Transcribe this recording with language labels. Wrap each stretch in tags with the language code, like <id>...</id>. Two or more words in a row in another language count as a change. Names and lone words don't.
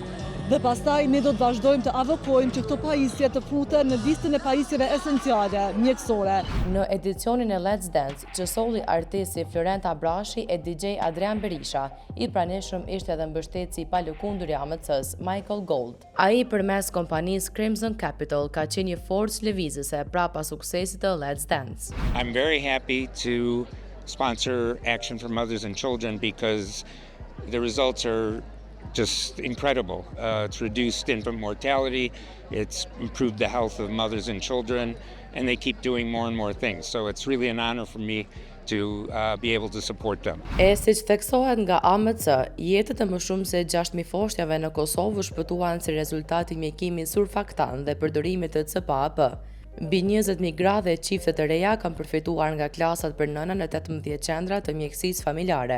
<sq>Dhe pastaj ne do të vazhdojmë të avokojmë që këto pajisje të futen në listën e pajisjeve esenciale, mjekësore. Në edicionin e Let's Dance, që solli artisti Florenta Brashi e DJ Adrian Berisha, i pranishëm ishte edhe mbështetësi i palëkundur i AMC-s, Michael Gold. Ai përmes kompanisë Crimson Capital ka qenë një forcë lëvizëse prapa suksesit të Let's Dance.</sq> <en>I'm very happy to sponsor Action for Mothers and Children because the results are just incredible. It's reduced infant mortality, it's improved the health of mothers and children, and they keep doing more and more things. So it's really an honor for me to be able to support them.</en> <sq>E siç theksohet nga AMC, jetët e më shumë se 6.000 foshnjave në Kosovë shpëtuan si rezultat i mjekimit surfaktant dhe përdorimit të CPAP. Mbi 20.000 gra dhe çifte të reja kanë përfituar nga klasat për nëna në 18 qendra të mjekësisë familjare.</sq>